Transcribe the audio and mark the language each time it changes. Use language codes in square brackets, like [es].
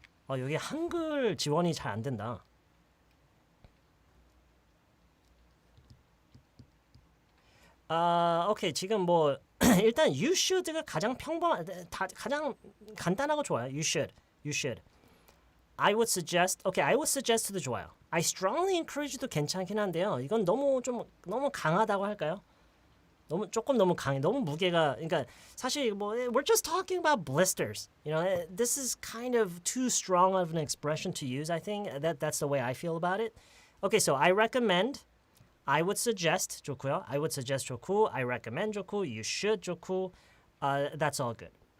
[ko] 여기 한글 지원이 잘 안 된다. 오케이. 지금 뭐 일단 [en] you should [ko] 가 가장 가장 간단하고 좋아요. [en] You should. I would suggest도 [ko] 좋아요. [en] I strongly encourage도 [ko] 괜찮긴 한데요. 이건 너무 강하다고 할까요? 너무 강해. 너무 무게가 그러니까 사실 뭐 [en] we're just talking about blisters. You know, this is kind of too strong of an expression to use. I think that's the way I feel about it. Okay, so I recommend, I would suggest [ko] 좋고요. [en] I would suggest [ko] 좋고, [en] I recommend 좋고, you should 좋고, that's all good.